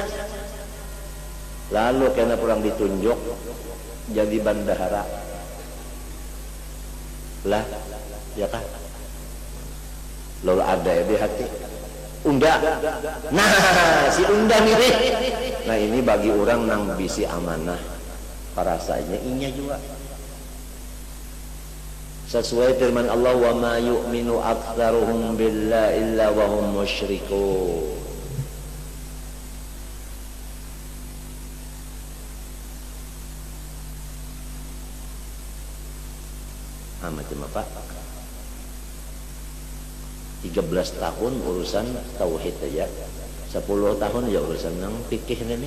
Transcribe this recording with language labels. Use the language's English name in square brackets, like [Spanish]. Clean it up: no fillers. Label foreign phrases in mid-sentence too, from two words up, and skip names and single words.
[Banjar] Lalu karena kurang ditunjuk jadi bandahara lah, ya kan? Lalu ada ya di hati unda, nah si unda mirip. Nah ini bagi orang nang bisi amanah perasanya inya juga. Sesuai firman Allah, [Arabic] وما يؤمن أكثرهم بالله إلا وهم مشركون. [Banjar] Macam apa? 13 tahun urusan tauhid aja, 10 tahun ya urusan nang fikih nenek.